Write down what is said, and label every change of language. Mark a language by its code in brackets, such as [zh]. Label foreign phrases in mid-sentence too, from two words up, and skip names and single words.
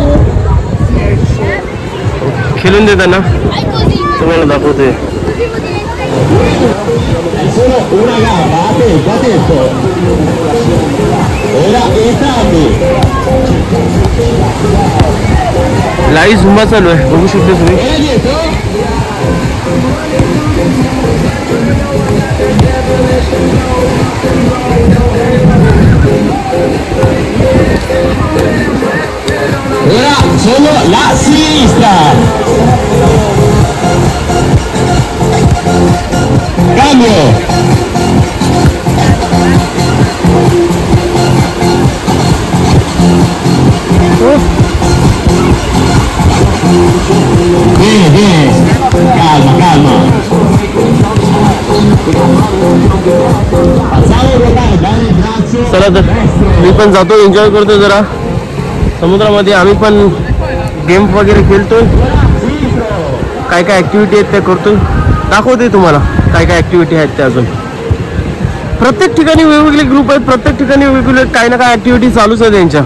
[mr] खेळून दे त्यांना, तुम्हाला दाखवतोय. लाईव्ह झुंबा चालू आहे, बघू शकता तुम्ही. [it] Ora solo la sinistra. Cambio. Bene, calma. [mr] चला तर मी पण जातो, एन्जॉय करतो जरा समुद्रामध्ये. आम्ही पण गेम वगैरे खेळतोय, काय काय ऍक्टिव्हिटी आहेत त्या करतोय. दाखवतोय तुम्हाला काय काय ऍक्टिव्हिटी आहेत त्या. अजून प्रत्येक ठिकाणी वेगवेगळे ग्रुप आहेत, प्रत्येक ठिकाणी वेगवेगळे काही ना काय ऍक्टिव्हिटी चालूच आहे त्यांच्या.